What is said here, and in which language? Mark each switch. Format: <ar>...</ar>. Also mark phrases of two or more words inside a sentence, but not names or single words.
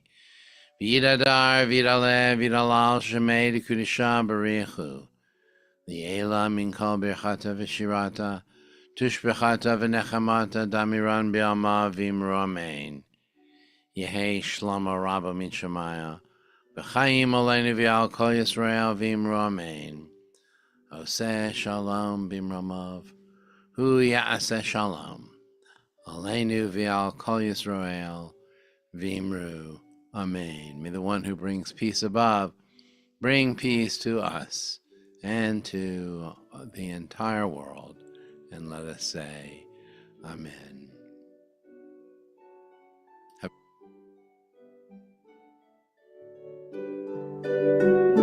<arc>ויתהדר ויתעלה ויתהלל שמה דקדשא בריך הוא. לעלא מן כל ברכתא ושירתא. תשבחתא ונחמתא דאמירן בעלמא ואמרו. Amen. יהא שלמא רבא מן שמיא. וחיים עלינו ועל כל ישראל ואמרו.</arc> <he>אמן. עושה שלום במרומיו. הוא יעשה שלום. עלינו ועל כל ישראל ואמרו. Amen.</he> <en>May the one who brings peace above bring peace to us and to the entire world. And let us say, Amen. Have</en>